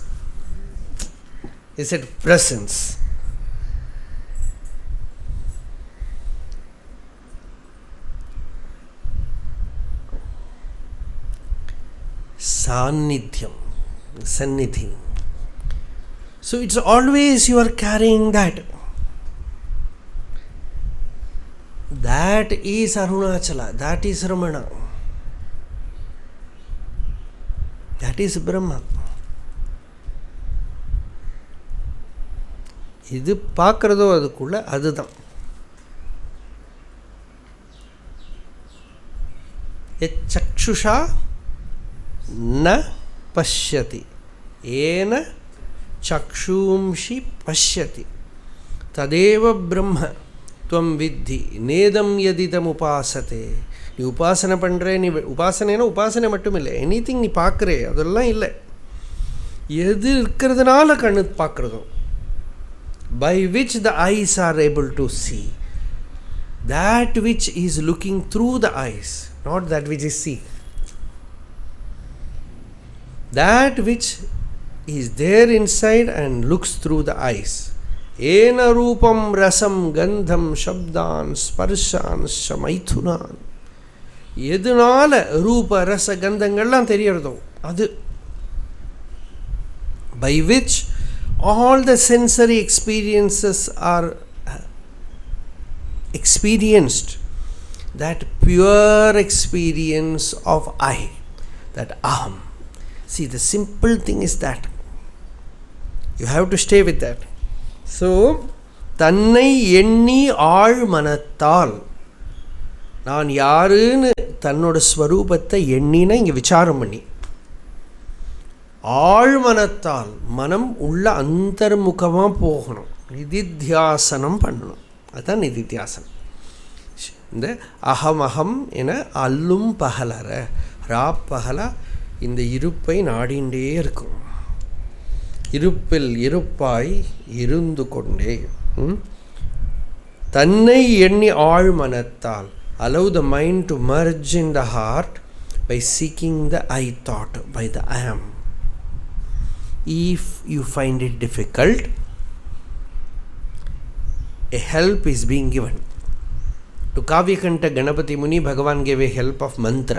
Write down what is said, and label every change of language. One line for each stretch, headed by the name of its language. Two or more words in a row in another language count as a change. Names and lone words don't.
English: He said, presence. Sannidhyam, Sannidhi. So it's always you are carrying that. That is Arunachala, that is Ramana, that is Brahma.
Tamil: இது பார்க்குறதோ அதுக்குள்ள அதுதான்.
Sanskrit: चक्षुषा न पश्यति येन चक्षूंषि पश्यति तदेव ब्रह्म त्वं विद्धि नेदं यदिदम् उपासते.
Tamil: நீ உபாசனை பண்ணுற, நீ உபாசனைனா உபாசனை மட்டும் இல்லை, எனிதிங் நீ பார்க்குறே அதெல்லாம் இல்லை. எது இருக்கிறதுனால கண்ணு பார்க்குறதோ,
English: by which the eyes are able to see, that which is looking through the eyes, not that which is seen. That which is there inside and looks through the eyes.
Sanskrit: येन रूपं रसं गन्धं शब्दान् स्पर्शान् शमैथुनान्.
Tamil: எதுனால ரூப ரச கந்தங்கள்லாம் தெரியறதோ அது,
English: by which all the sensory experiences are experienced, that pure experience of I, that aham. See, the simple thing is that you have to stay with that.
Tamil: So taṉணai எண்ணி ஆழ் மனத்தால், நான் யாருன்னு தன்னோட ஸ்வரூபத்தை எண்ணினா இங்கே விசாரம் பண்ணி, ஆழ்மனத்தால் மனம் உள்ள அந்தர்முகமாக போகணும், நிதித்தியாசனம் பண்ணணும். அதுதான் நிதித்தியாசனம். இந்த அகமகம் என அல்லும் பகலற ராப்பகலா இந்த இருப்பை நாடிண்டே இருக்கும். இருப்பில் இருப்பாய் இருந்து கொண்டே taṉணai எண்ணி ஆழ் மனத்தால்.
English: Allow the mind to merge in the heart by seeking the I thought, by the I am. If you find it difficult, a help is being given. To Kavyakanta Ganapati Muni, Bhagavan gave a help of mantra.